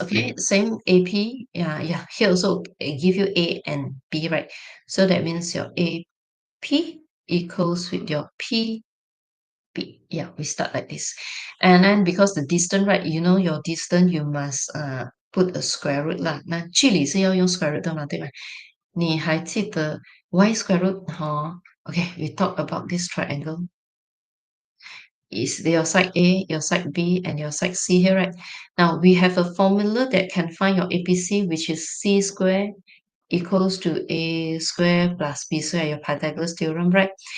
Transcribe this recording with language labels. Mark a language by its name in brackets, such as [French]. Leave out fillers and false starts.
[English] Okay, same AP. Yeah. Here also give you A and B, right? So that means your AP equals with your PB. Yeah, we start like this. And then because the distance, right? You know your distance, you must put a square root 啦。 [Chinese] 那距离是要用 square root 的嘛，对吧？你还记得 y square root 哈？ [English] Okay, we talk about this triangle. Is your side A, your side B, and your side C here, right? Now we have a formula that can find your APC, which is C square equals to A square plus B square, your Pythagoras theorem, right?